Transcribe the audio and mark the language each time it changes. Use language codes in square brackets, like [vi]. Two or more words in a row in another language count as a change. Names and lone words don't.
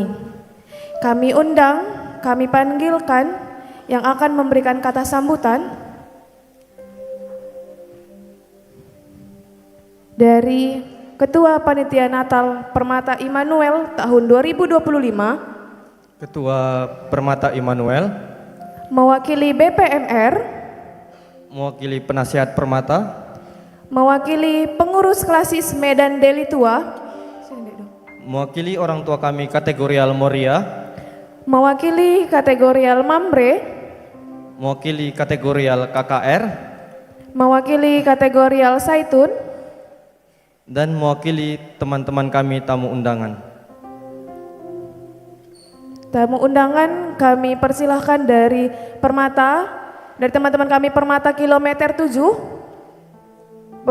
[id] Kami undang, kami panggilkan yang akan memberikan kata sambutan dari Ketua Panitia Natal Permata Immanuel tahun 2025, Ketua Permata Immanuel, mewakili BPMR, mewakili penasihat Permata, mewakili pengurus klasis Medan Deli Tua, mewakili orang tua kami kategorial Moria, mewakili kategorial Mambre, mewakili kategorial KKR, mewakili kategorial Saitun, dan mewakili teman-teman kami tamu undangan. Tamu undangan kami persilahkan dari Permata, dari teman-teman kami Permata kilometer 7.